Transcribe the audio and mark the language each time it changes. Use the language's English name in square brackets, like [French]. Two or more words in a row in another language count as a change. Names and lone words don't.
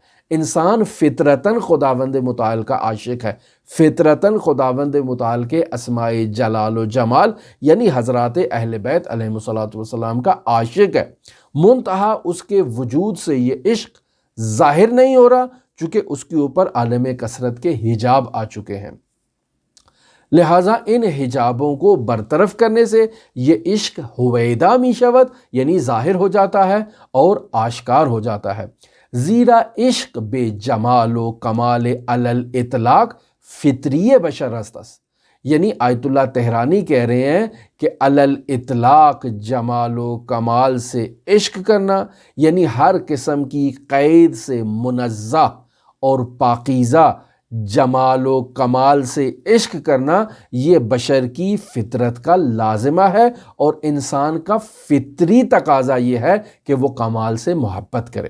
[Urdu] انسان فطرتاً خداوند متعال کا عاشق ہے، فطرتاً خداوند متعال کے اسماء جلال و جمال یعنی حضرات اہل بیت [Arabic] علیہم الصلاۃ والسلام [Urdu] کا عاشق ہے، منتہا اس کے وجود سے یہ عشق ظاہر نہیں ہو رہا چونکہ اس کے اوپر عالم کثرت کے حجاب آ چکے ہیں۔ لہٰذا ان حجابوں کو برطرف کرنے سے یہ عشق [Persian] ہویدا می شود [Urdu] یعنی ظاہر ہو جاتا ہے اور آشکار ہو جاتا ہے۔ [Persian] زیرا عشق بے جمال و کمال علی الاطلاق فطری بشر است، یعنی آیت اللہ طحرانی [Urdu] کہہ رہے ہیں کہ علی الاطلاق جمال و کمال سے عشق کرنا، یعنی ہر قسم کی قید سے منزہ اور پاکیزہ جمال و کمال سے عشق کرنا، یہ بشر کی فطرت کا لازمہ ہے اور انسان کا فطری تقاضا یہ ہے کہ وہ کمال سے محبت کرے۔